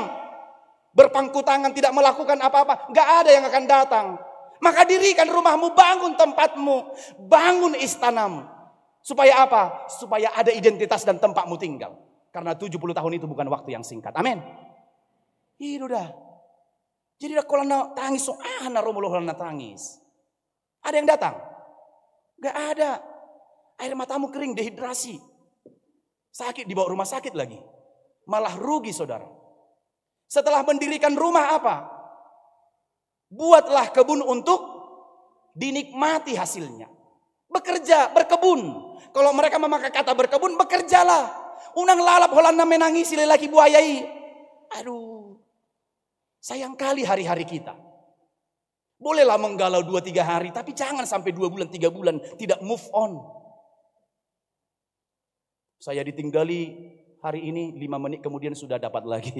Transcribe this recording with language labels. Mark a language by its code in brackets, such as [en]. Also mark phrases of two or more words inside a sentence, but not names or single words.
[id] Berpangku tangan tidak melakukan apa-apa. Gak ada yang akan datang. Maka dirikan rumahmu, bangun tempatmu. Bangun istanamu. Supaya apa? Supaya ada identitas dan tempatmu tinggal. Karena 70 tahun itu bukan waktu yang singkat. Amin. Itu dah. Jadi kalau tangis, [bbc] na romuluh na tangis. [id] Ada yang datang? Gak ada. Air matamu kering, dehidrasi. Sakit, dibawa rumah sakit lagi. Malah rugi saudara. Setelah mendirikan rumah apa? Buatlah kebun untuk dinikmati hasilnya. Bekerja, berkebun. Kalau mereka memakai kata berkebun, bekerjalah. [bbc] Unang lalap holanda [id] menangisi lelaki buayai. Aduh, sayang kali hari-hari kita. Bolehlah menggalau 2-3 hari, tapi jangan sampai 2 bulan, 3 bulan tidak [en] move on. [id] Saya ditinggali hari ini, 5 menit kemudian sudah dapat lagi.